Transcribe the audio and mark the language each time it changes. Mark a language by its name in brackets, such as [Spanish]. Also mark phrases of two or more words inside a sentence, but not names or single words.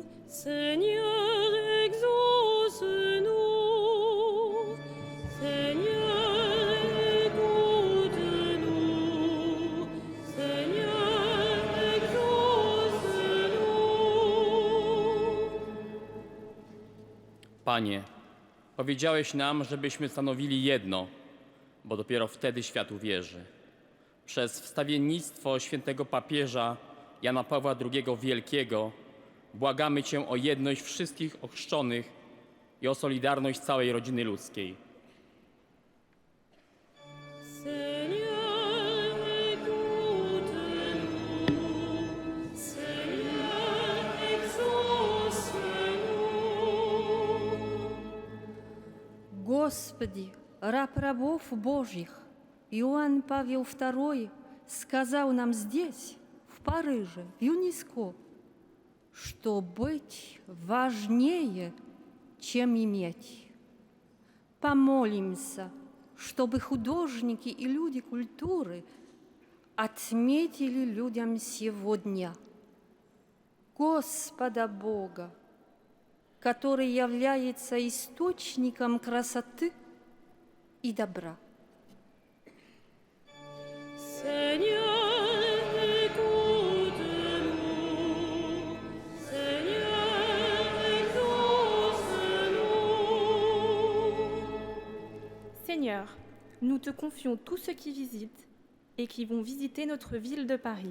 [French] Seigneur, exauce-nous. Seigneur, écoute-nous. Seigneur, exauce-nous. [Polish] Panie, powiedziałeś nam, żebyśmy stanowili jedno, bo dopiero wtedy świat uwierzy. Przez wstawiennictwo świętego papieża Jana Pawła II Wielkiego błagamy Cię o jedność wszystkich ochrzczonych i o solidarność całej rodziny ludzkiej. [French] Seigneur, écoute-nous. Seigneur, exauce-nous. [Russian] Господи, раб рабов Божьих, Иоанн Павел II сказал нам здесь, в Париже, в ЮНЕСКО, что быть важнее, чем иметь. Помолимся, чтобы художники и люди культуры отметили людям сегодня Господа Бога, который является источником красоты и добра. [French] Seigneur, écoute-nous. Seigneur, exauce-nous. Seigneur, nous te confions tous ceux qui visitent et qui vont visiter notre ville de Paris.